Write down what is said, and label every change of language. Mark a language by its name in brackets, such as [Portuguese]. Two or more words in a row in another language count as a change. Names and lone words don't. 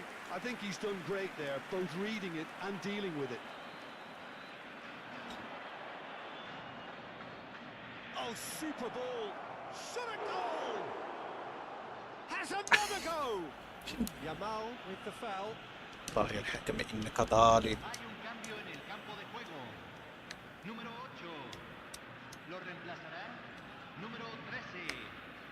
[English] I think he's done great there, both reading it and dealing with it. Oh, super ball. Shot a goal. Has another go. Yamal with the foul. طاغي الحكم انك ضالي. [Spanish] Hay un cambio en el campo de juego. Número 8. Lo reemplazará número 13.